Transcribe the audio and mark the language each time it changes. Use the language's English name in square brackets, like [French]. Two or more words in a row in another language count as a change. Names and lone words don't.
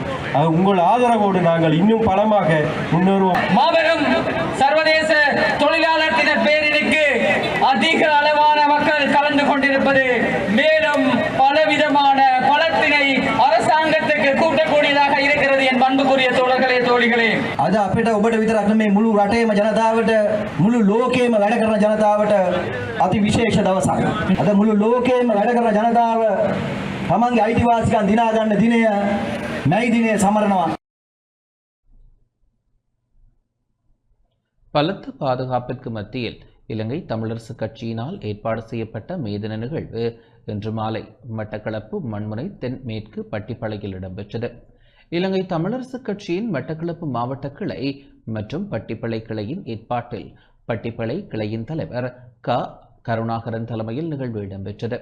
[Tamil] உங்கள் ஆதரவோடு நாங்கள் இன்னும் பலமாக முன்னேறுவோம். மாபெரும் சர்வதேச தொழிலாளர் தின பேரணிக்கு அதிக அளவான மக்கள் கலந்து கொண்டிருப்பது மேலும் பலவிதமான பலத்தினை அரசாங்கத்துக்கு கூட்டக்கூடியதாக இருக்கிறது என் அன்புக்குரிய தோழர்களே, தோழிகளே. [Sinhala] අද අපිට ඔබට විතරක් නෙමෙයි මුළු රටේම ජනතාවට, මුළු ලෝකෙම වැඩ කරන ජනතාවට අති විශේෂ දවසක්. අද මුළු ලෝකෙම වැඩ කරන ජනතාව තමන්ගේ අයිතිවාසිකම් දිනා ගන්න දිනය මැයි දිනය සමරනවා. [Tamil] பலத்த பாதுகாப்பிற்கு மத்தியில் இலங்கை தமிழரசு கட்சியினால் ஏற்பாடு செய்யப்பட்ட மே தின நிகழ்வு இன்று மாலை மட்டக்களப்பு மண்முனை தென்மேற்கு பட்டிப்பளையில் இடம்பெற்றது. இலங்கை தமிழரசு கட்சியின் மட்டக்களப்பு மாவட்ட கிளை மற்றும் பட்டிப்பளை கிளையின் ஏற்பாட்டில் பட்டிப்பளை கிளையின் தலைவர் க கருணாகரன் தலைமையில் நிகழ்வு இடம்பெற்றது.